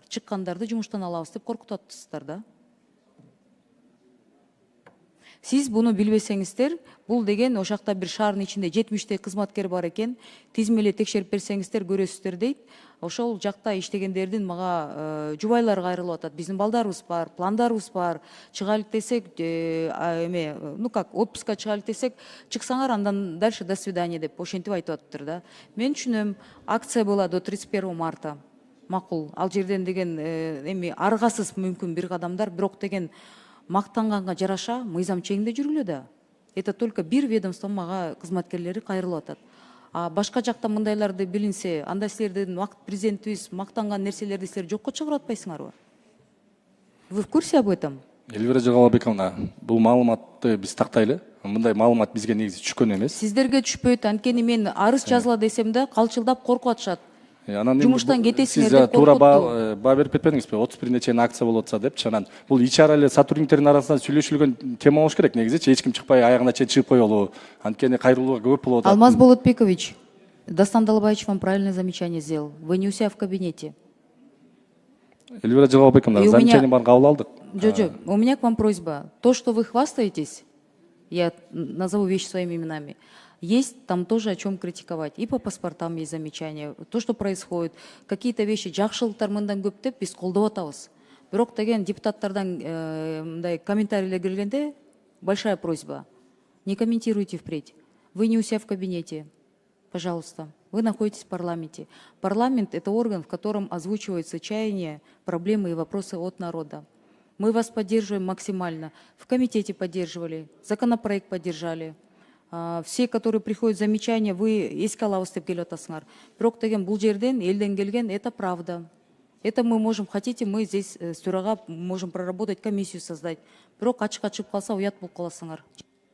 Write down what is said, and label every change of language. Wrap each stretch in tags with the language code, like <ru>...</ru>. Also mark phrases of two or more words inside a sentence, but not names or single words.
<ky>Чыккандарды жумуштан алабыз деп коркутуп атасыздар да. Сиз буну билбесеңиздер, бул деген ошол жакта бир шаардын ичинде 70 кызматкер бар экен, тизмелеп текшерип берсеңиздер көрөсүздөр дейт. Ошол жакта иштегендердин мага жубайлары кайрылып атат. Биздин балдарыбыз бар, пландарыбыз бар. Чыгайлык десек, отпуска чыгайлык десек, чыксаңар андан</ky> <ru>дальше до свидания</ru> <ky>деп ошентип айтып атыптыр да. Мен түшүнөм,</ky> <ru>акция была до 31 марта.</ru> <ky>Макул. Ал жерден деген аргасыз мүмкүн бир кадамдар, бирок деген мактанганга жараша мыйзам чегинде жүргүлө да.</ky> <ru>Это только</ru> <ky>бир ведомство мага кызматкерлери кайрылып атат. Башка жакта мындайларды билинсе, анда силердин президентибиз мактанган нерселерди силер жокко чыгарып атпайсыңарбы?</ky> <ru>Вы в курсе об этом?</ru> <ky>Эльвира Жагалбековна, бул маалыматты биз тактайлы. Мындай маалымат бизге негизи түшкөн эмес. Сиздерге түшпөйт, анткени мен арыз жазыла десем да калчылдап коркуп атышат. Жумуштан кетесиңер деп туура баа берип кетпедиңизби? 31-ине чейин акция болуп атса депчи. Анан бул ичара эле сотрудниктердин арасында сүйлөшүлгөн тема болуш керек негизи. Эч ким чыкпай аягына чейин чыгып коелу. Анткени кайрылууга көп болуп атат.</ky> <ru>Алмаз Болотбекович, Дастан Далбаевич вам правильное замечание сделал. Вы не у себя в кабинете.</ru> <ky>Эльвира Жагалбековна, замечание барын кабыл алдык. Жо,</ky> <ru>у меня к вам просьба. То, что вы хвастаетесь, я назову вещи своими именами, есть там тоже о чем критиковать. И по паспортам есть замечания. То, что происходит, какие-то вещи,</ru> <ky>жакшылыктар мындан көп деп биз колдоп атабыз. Бирок деген депутаттардан мындай комментарийлер келгенде</ky> <ru>большая просьба. Не комментируйте впредь. Вы не у себя в кабинете. Пожалуйста. Вы находитесь в парламенте. Парламент – это орган, в котором озвучиваются чаяния, проблемы и вопросы от народа. Мы вас поддерживаем максимально. В комитете поддерживали, законопроект поддержали. Все, которые приходят замечания, вы</ru> <ky>эске алабыз деп келип атасыңар. Бирок деген бул жерден, элден келген,</ky> <ru>это правда. Это мы можем, хотите, мы здесь с төрага можем проработать, комиссию создать.</ru> <ky>Бирок ачык чыгып калса уят болуп каласыңар.</ky>